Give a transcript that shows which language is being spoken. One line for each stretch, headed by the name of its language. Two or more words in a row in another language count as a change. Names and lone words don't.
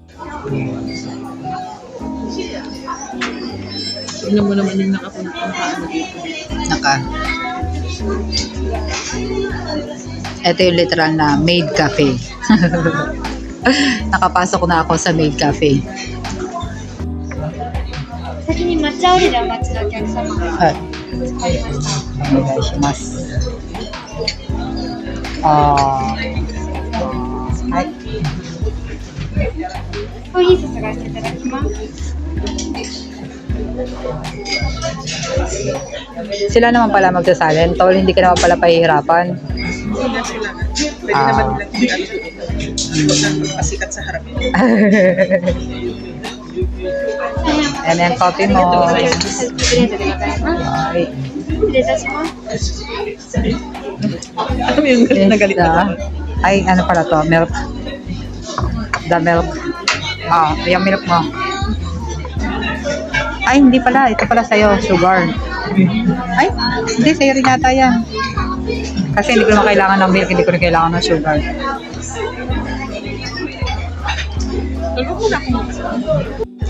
Filipino: Tingnan mo naman yung nakapunta ano dito. Ito yung literal na maid cafe. Nakapasok na ako sa maid cafe.
Japanese: 先に抹茶オレでお待ちのお客様が
Filipino: At,
Japanese: 使いました。お願いします。はい。コーヒー注がせていただきます。
Filipino: Sila naman pala magsasalin. Tol, hindi ka naman pala pahihirapan. Sila. Pwede naman nila tingnan ito. Huwag nang magpasikat sa harap.
English: And then, coffee mo.
Japanese: ブレンドでございます。
Filipino: Ay.
Japanese: 失礼いたします。
Filipino: Alam mo yung nagalit na. Ay, ano pala to? Milk.
English: The milk.
Filipino: Yung milk mo. Ay, hindi pala. Ito pala sa'yo. Sugar. Ay, hindi. Sa'yo rin yata yan. Kasi hindi ko naman kailangan ng milk. Hindi ko rin kailangan ng sugar. Tulog mo na akong